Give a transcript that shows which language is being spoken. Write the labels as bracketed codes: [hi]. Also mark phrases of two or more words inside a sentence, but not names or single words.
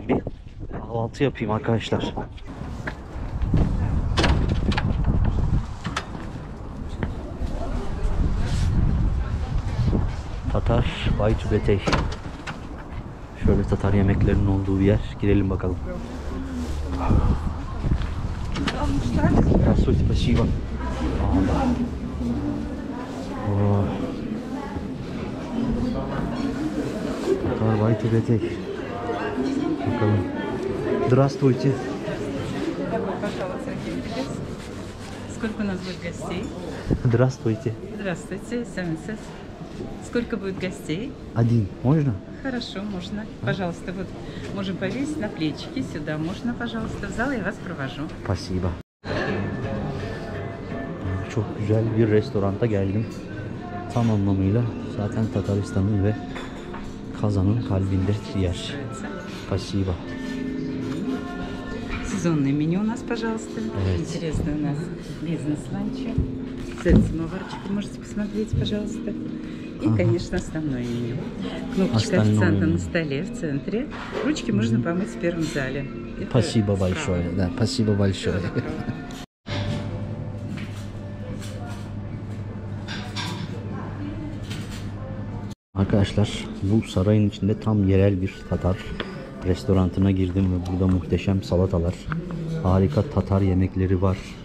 [tr] Bir kahvaltı yapayım arkadaşlar. Tatar Baytubetey. Şöyle Tatar yemeklerinin olduğu bir yer. Girelim bakalım. [ru] Здравствуйте, спасибо. [tr] Tatar Baytubetey. Bakalım. [ru] Здравствуйте. Добро пожаловать, Сергей Пелец. Сколько у нас будет гостей? Здравствуйте. Здравствуйте, Сэмсес. Сколько будет гостей? Один. Можно? Хорошо, можно. Пожалуйста, вот можем повесить на плечики сюда. Можно, пожалуйста, в зал, я вас провожу. Pasiba. [tr] Çok güzel bir restoranta geldim. Tam anlamıyla zaten Tataristan'ın ve Kazan'ın kalbinde yer. [ru] Нравится. Pasiba. Сезонное меню у нас, пожалуйста. [tr] Evet. [ru] Интересно у нас бизнес-ланчи. Кстати, самоварчик можете посмотреть, пожалуйста. И, конечно, основное меню. Кнопочка Остальное официанта меню. на столе в центре. Ручки можно помыть в первом зале. Это Pasiba справа. большое. Да, pasiba большое. [tr] Arkadaşlar bu sarayın içinde tam yerel bir Tatar restoranına girdim ve burada muhteşem salatalar, harika Tatar yemekleri var.